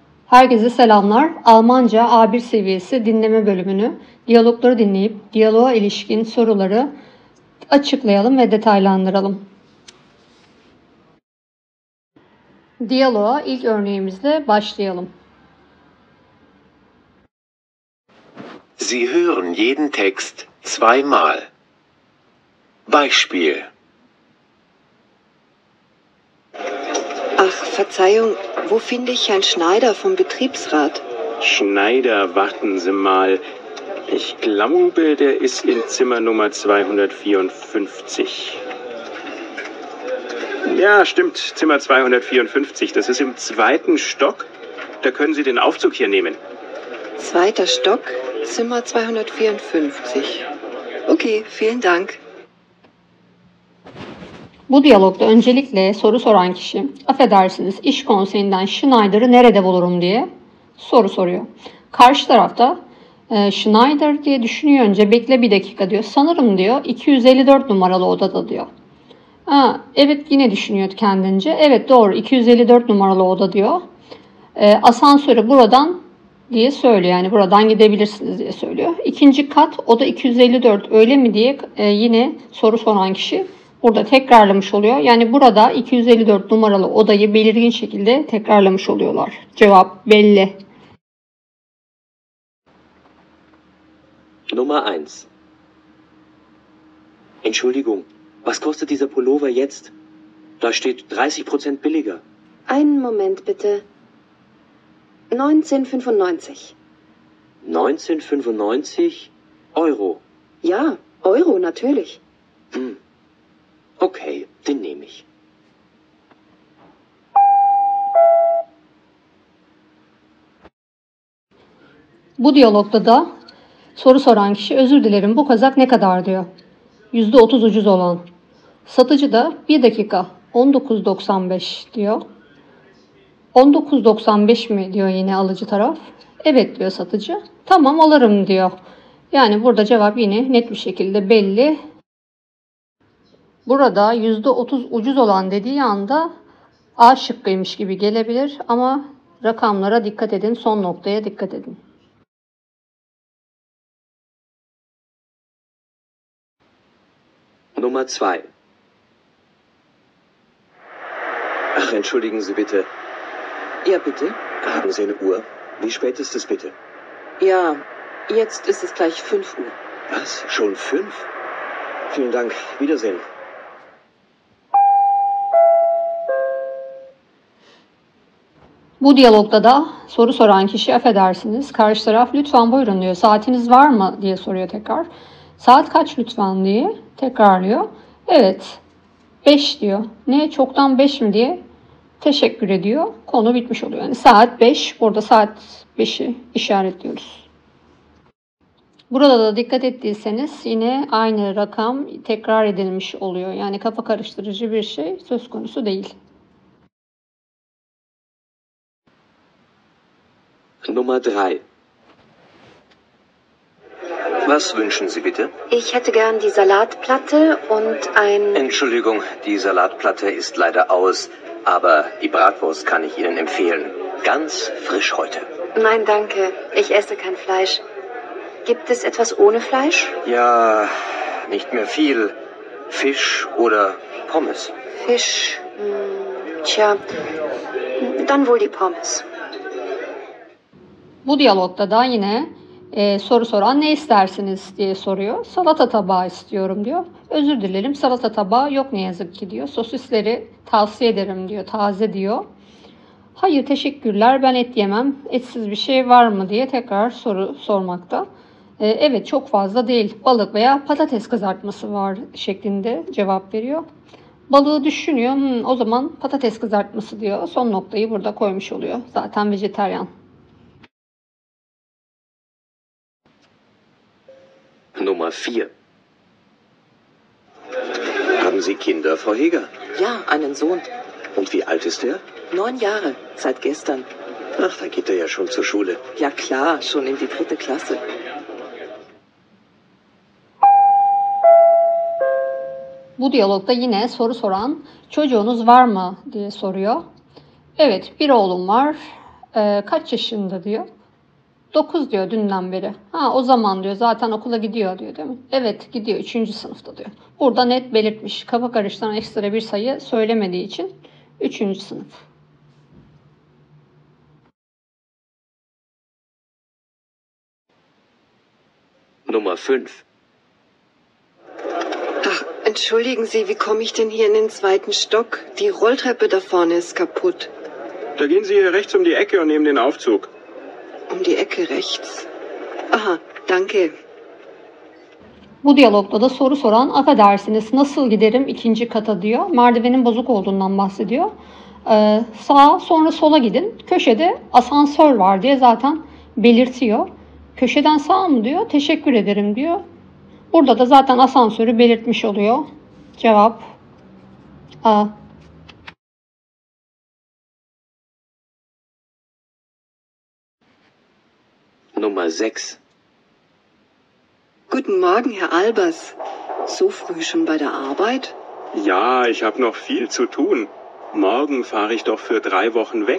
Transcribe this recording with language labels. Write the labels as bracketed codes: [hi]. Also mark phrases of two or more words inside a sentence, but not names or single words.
[tr] Herkese selamlar. Almanca A1 seviyesi dinleme bölümünü, diyalogları dinleyip diyaloğa ilişkin soruları açıklayalım ve detaylandıralım. Diyaloğa ilk örneğimizle başlayalım. [de] Sie hören jeden Text zweimal. Beispiel. Ach, Verzeihung, wo finde ich Herrn Schneider vom Betriebsrat? Schneider, warten Sie mal. Ich glaube, der ist in Zimmer Nummer 254. Ja, stimmt, Zimmer 254. Das ist im 2. Stock. Da können Sie den Aufzug hier nehmen. 2. Stock, Zimmer 254. Okay, vielen Dank. [tr] Bu diyalogda öncelikle soru soran kişi, affedersiniz iş konseyinden Schneider'ı nerede bulurum diye soru soruyor. Karşı tarafta Schneider diye düşünüyor önce, bekle bir dakika diyor. Sanırım diyor 254 numaralı odada diyor. Evet yine düşünüyor kendince. Evet doğru 254 numaralı oda diyor. Asansörü buradan diye söylüyor. Yani buradan gidebilirsiniz diye söylüyor. İkinci kat oda 254 öyle mi diye yine soru soran kişi burada tekrarlamış oluyor. Yani burada 254 numaralı odayı belirgin şekilde tekrarlamış oluyorlar. Cevap belli. [de] Nummer 1. Entschuldigung, was kostet dieser Pullover jetzt? Da steht 30% billiger. Einen Moment bitte. 19,95. 19,95 Euro. Ja, Euro natürlich. Okay, den nehme ich. [tr] Bu diyalogda da soru soran kişi özür dilerim bu kazak ne kadar diyor. %30 ucuz olan. Satıcı da bir dakika 19.95 diyor. 19.95 mi diyor yine alıcı taraf. Evet diyor satıcı. Tamam alırım diyor. Yani burada cevap yine net bir şekilde belli. Burada %30 ucuz olan dediği anda A şıkkıymış gibi gelebilir ama rakamlara dikkat edin, son noktaya dikkat edin. [de] Nummer 2. Ach, entschuldigen Sie bitte. Ja, bitte? Haben Sie eine Uhr? Wie spät ist es bitte? Ja, jetzt ist es gleich 5 Uhr. Was? Schon 5? Vielen Dank. Wiedersehen. [tr] Bu diyalogda da soru soran kişi affedersiniz. Karşı taraf lütfen buyurun diyor. Saatiniz var mı diye soruyor tekrar. Saat kaç lütfen diye tekrarlıyor. Evet 5 diyor. Ne çoktan 5 mi diye teşekkür ediyor. Konu bitmiş oluyor. Yani saat 5. Burada saat 5'i işaretliyoruz. Burada da dikkat ettiyseniz yine aynı rakam tekrar edilmiş oluyor. Yani kafa karıştırıcı bir şey söz konusu değil. [de] Nummer 3. Was wünschen Sie bitte? Ich hätte gern die Salatplatte und ein... Entschuldigung, die Salatplatte ist leider aus, aber die Bratwurst kann ich Ihnen empfehlen. Ganz frisch heute. Nein, danke. Ich esse kein Fleisch. Gibt es etwas ohne Fleisch? Ja, nicht mehr viel. Fisch oder Pommes. Fisch. Tja, dann wohl die Pommes. [tr] Bu diyalogda da yine soru soran ne istersiniz diye soruyor. Salata tabağı istiyorum diyor. Özür dilerim salata tabağı yok ne yazık ki diyor. Sosisleri tavsiye ederim diyor. Taze diyor. Hayır teşekkürler ben et yemem. Etsiz bir şey var mı diye tekrar soru sormakta. Evet çok fazla değil. Balık veya patates kızartması var şeklinde cevap veriyor. Balığı düşünüyor. O zaman patates kızartması diyor. Son noktayı burada koymuş oluyor. Zaten vejetaryen. [de] Nummer 4. Haben Sie Kinder, Frau Heger? Ja, einen Sohn. Und wie alt ist er? 9 Jahre, seit gestern. Ach, da geht er ja schon zur Schule. Ja klar, schon in die 3. Klasse. [tr] Bu diyalogda yine soru soran çocuğunuz var mı diye soruyor. Evet bir oğlum var. Kaç yaşında diyor. 9 diyor dünden beri. Ha o zaman diyor zaten okula gidiyor diyor değil mi? Evet gidiyor 3. sınıfta diyor. Burada net belirtmiş. Kafa karıştıran ekstra bir sayı söylemediği için 3. sınıf. [de] Nummer 5. Ach, entschuldigen Sie, wie komme ich denn hier in den 2. Stock? Die Rolltreppe da vorne ist kaputt. Da gehen Sie hier rechts um die Ecke und nehmen den Aufzug. Um die Ecke rechts. Aha, danke. [tr] Bu diyalogda da soru soran affedersiniz nasıl giderim 2. kata diyor. Merdivenin bozuk olduğundan bahsediyor. Sağa sonra sola gidin. Köşede asansör var diye zaten belirtiyor. Köşeden sağa mı diyor. Teşekkür ederim diyor. Burada da zaten asansörü belirtmiş oluyor. Cevap A. [de] Nummer 6. Guten Morgen, Herr Albers. So früh schon bei der Arbeit? Ja, ich habe noch viel zu tun. Morgen fahre ich doch für 3 Wochen weg.